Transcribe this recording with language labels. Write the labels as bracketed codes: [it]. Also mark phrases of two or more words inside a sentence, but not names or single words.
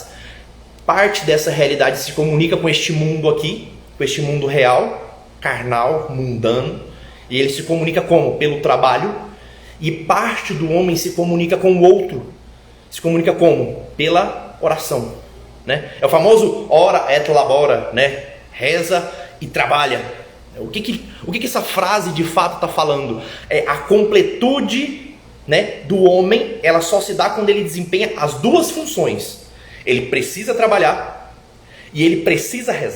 [pt] Parte dessa realidade se comunica com este mundo aqui, com este mundo real, carnal, mundano. E ele se comunica como? Pelo trabalho. E parte do homem se comunica com o outro. Se comunica como? Pela oração, né? É o famoso [la] ora et labora, [pt] né? Reza e trabalha. O que essa frase de fato está falando? É a completude, né, do homem, ela só se dá quando ele desempenha as duas funções. Ele precisa trabalhar e ele precisa rezar.